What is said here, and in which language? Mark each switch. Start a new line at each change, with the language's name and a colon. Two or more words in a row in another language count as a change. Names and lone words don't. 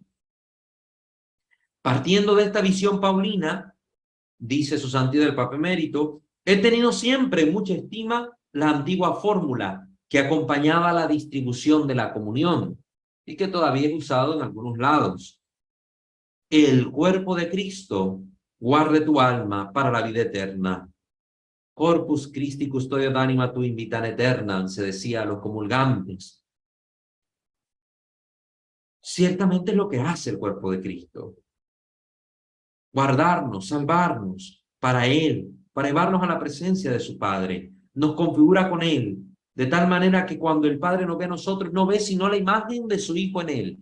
Spanish: Partiendo de esta visión paulina, dice su santidad el Papa Emérito, he tenido siempre mucha estima la antigua fórmula que acompañaba la distribución de la comunión y que todavía es usado en algunos lados. El cuerpo de Cristo guarde tu alma para la vida eterna.
Latin: Corpus Christi custodio d'anima tu in vitam aeternam,
Spanish: se decía a los comulgantes. Ciertamente es lo que hace el cuerpo de Cristo. Guardarnos, salvarnos para Él, para llevarnos a la presencia de su Padre. Nos configura con Él, de tal manera que cuando el Padre nos ve a nosotros, no ve sino la imagen de su Hijo en Él.